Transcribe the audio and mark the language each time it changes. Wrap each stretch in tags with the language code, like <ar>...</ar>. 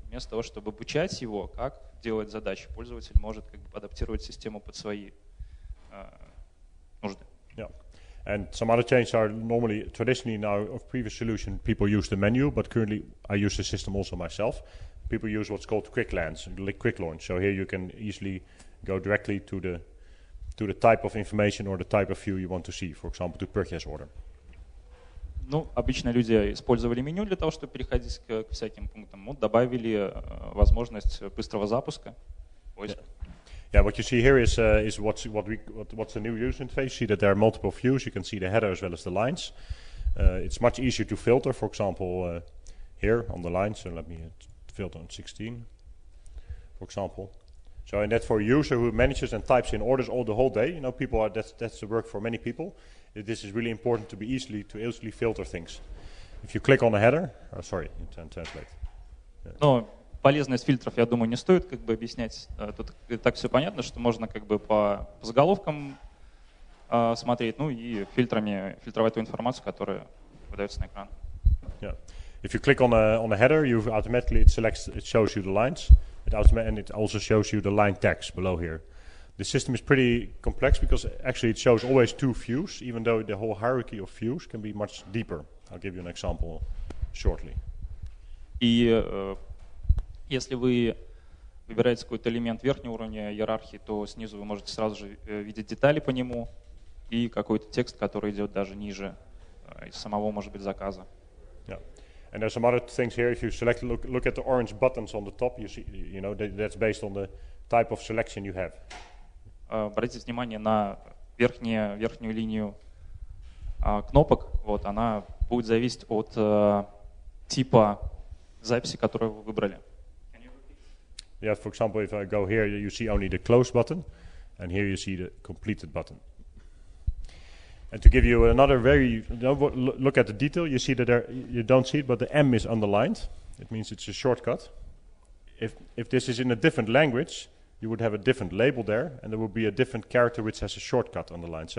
<ru>Вместо того, чтобы обучать его, как делать задачи, пользователь может как бы адаптировать систему под свои нужды.</ru> <en>Yeah. And some other changes are traditionally now of previous solution, people use the menu, but currently I use the system also myself. People use what's called quick launch. So here you can easily go directly to the type of information or the type of view you want to see, for example, to purchase order.</en> <ru>Ну, обычно люди использовали меню для того, чтобы переходить к всяким пунктам. Вот добавили возможность быстрого запуска.</ru> <en>Yeah, what you see here is what's the new user interface. You see that there are multiple views. You can see the header as well as the lines. It's much easier to filter, for example, here on the line. So let me filter on 16, for example. So and that's for a user who manages and types in orders all the whole day. People that's the work for many people. This is really important to easily filter things. If you click on the header, sorry, you can translate.</en> <ru>Но полезность фильтров, я думаю, не стоит как бы объяснять. Тут так все понятно, что можно как бы по заголовкам смотреть, ну и фильтрами фильтровать ту информацию, которая выдается на экран.</ru> <en>Yeah. If you click on a header, it shows you the lines, and it also shows you the line tags below here. The system is pretty complex because actually it shows always two views, even though the whole hierarchy of views can be much deeper. I'll give you an example shortly.</en> <ru>И если вы выбираете какой-то элемент верхнего уровня иерархии, то снизу вы можете сразу же видеть детали по нему и какой-то текст, который идет даже ниже из самого, может быть, заказа.</ru> <en>Yeah. And there's some other things here. If you look at the orange buttons on the top, you see, that's based on the type of selection you have.</en> <ru>Обратите внимание на верхнюю линию кнопок. Вот, она будет зависеть от типа записи, которую вы выбрали.</ru> <en>Yeah, for example, if I go here, you see only the close button, and here you see the completed button. And to give you another look at the detail, you see that you don't see it, but the M is underlined. It means it's a shortcut. If this is in a different language, you would have a different label there, and there would be a different character which has a shortcut underlined.</en>